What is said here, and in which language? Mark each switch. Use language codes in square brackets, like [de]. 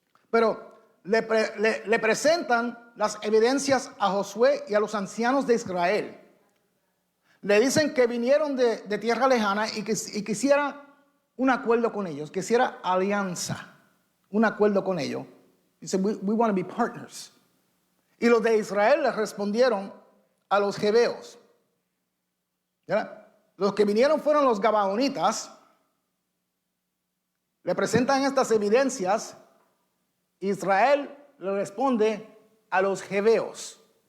[es] Pero le presentan las evidencias a Josué y a los ancianos de Israel. Le dicen que vinieron de tierra lejana y quisiera un acuerdo con ellos, quisiera alianza, un acuerdo con ellos. Dice, [en] we want to be partners. [es] Y los de Israel les respondieron a los jebeos. ¿Ya? Los que vinieron fueron los gabaonitas. Le presentan estas evidencias. Israel le responde a los jebeos.